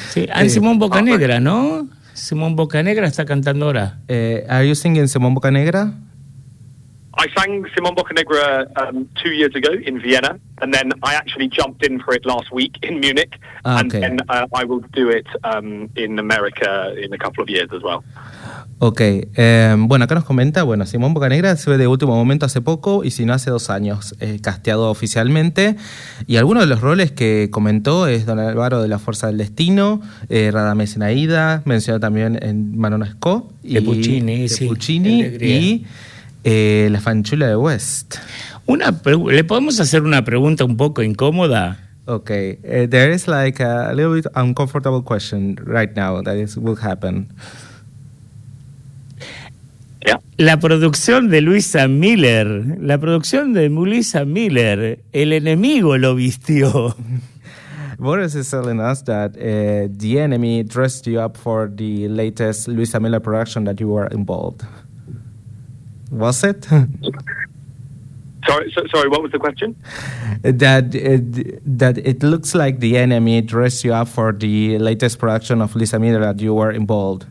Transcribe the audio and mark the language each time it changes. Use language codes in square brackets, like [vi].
[es] Sí. And Simón Bocanegra, ¿no? Simón Bocanegra está cantando ahora. [en] Are you singing Simón Bocanegra? I sang Simón Bocanegra 2 years ago in Vienna, and then I actually jumped in for it last week in Munich, okay. And then I will do it in America in a couple of years as well. [es] Ok, bueno, acá nos comenta, bueno, Simón Bocanegra se ve de último momento hace poco y si no hace 2 años, casteado oficialmente, y algunos de los roles que comentó es Don Álvaro de La Fuerza del Destino, Radames en Aida, mencionó también en Manonesco, y de Puccini, y La Fanciulla de West. ¿Le podemos hacer una pregunta un poco incómoda? [en] Ok, there is like a little bit uncomfortable question right now that will happen. [es] La producción de Luisa Miller, la producción de Melissa Miller, el enemigo lo vistió. [en] Boris is telling us that the enemy dressed you up for the latest Luisa Miller production that you were involved. Was it? Sorry, what was the question? That it looks like the enemy dressed you up for the latest production of Luisa Miller that you were involved.